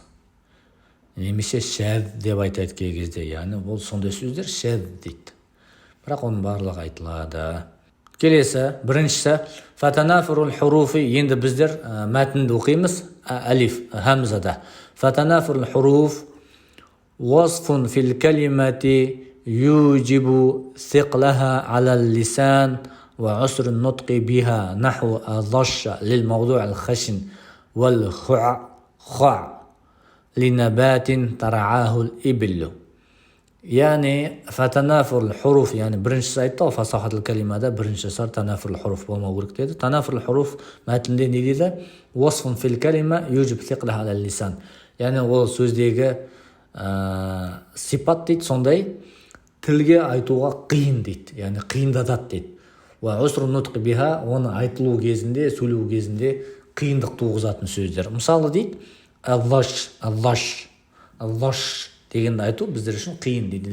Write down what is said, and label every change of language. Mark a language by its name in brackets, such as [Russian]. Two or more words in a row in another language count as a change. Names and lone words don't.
[Kazakh] Немесе шәд деп айтады кей кезде. Яғни ол сондай сөздер шәд дейді. Бірақ оның барлығы айтылады. Келесі, біріншісі [Arabic] فتنافر الحروف. [Kazakh] Енді біздер мәтінді оқимыз. [Arabic] Алиф, хамзада. فتنافر الحروف وصف في الكلمة يوجب ثقلها على اللسان وعسر النطق بها نحو الظش للموضع الخشن والهعخع لنبات ترعاه الإبل. [Kazakh] Яғни [Arabic] فتنافر حروف, [Kazakh] яғни біріншісі айтты ғой фасахатул калимада бірінші сар [Arabic] تنافر حروف [Kazakh] болмау керек деді. [Arabic] تنافر حروف [Kazakh] мәтінде не дейді? [Arabic] وصف في الكلمة يوجب ثقلها على اللسان. [Kazakh] Яғни ол сөздегі сипат дейді, сондай тілге айтуға қиын дейді, яғни қиындатады дейді. [Arabic] وعسر النطق بها, [Kazakh] оны айтылу кезінде, сөйлеу кезінде қиындық туғызатын сөздер. Мысалы дейді аллаш дегенді айту біздер үшін қиын дейді.